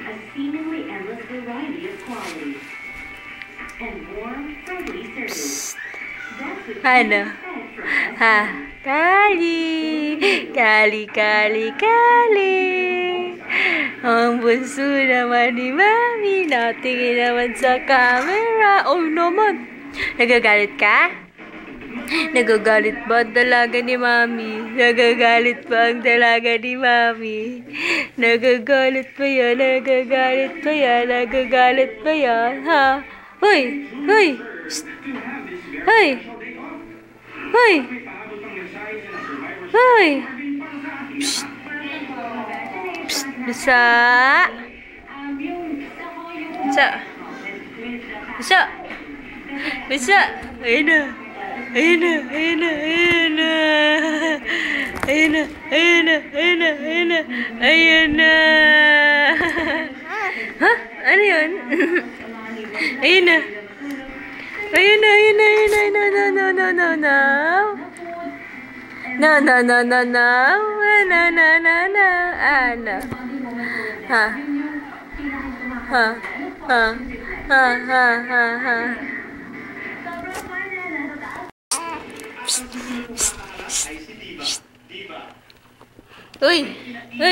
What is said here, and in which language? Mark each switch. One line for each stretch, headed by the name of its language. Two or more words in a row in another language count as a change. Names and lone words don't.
English: seemingly endless variety of qualities. And warm, friendly service. That's what
Filipino: Ano?
English: you expect from us.
Filipino: Ha? Kali! Kali, kali, kali! Ang bunso naman ni Mami, natingin naman sa camera. Oh naman! Nagagalit ka? Nagagalit ba ang dalaga ni Mami? Nagagalit ba ang dalaga ni Mami? Nagagalit pa yan? Nagagalit pa yan? Nagagalit pa yan? Ha? Hoy! Hoy! Shh! Hoy! Hoy! Hoy! Psst! Psst! Bisa! Bisa! Bisa! Bisa! Ayun na! Ayun na! Ayun na! Ayun na! Ayun na! Ayun na! Ayun na! Ayun na! Ayun na! Ha? Ano yun? Ayun na! Ayun na! Ayun na! Ayun na!
English: No! No! No! No! No! No! No! No! No! No! No! No! No! No! No! Ano?
Filipino: Ha? Ha? Ha? Ha? Ha? Ha? Ha? Uy! Uy!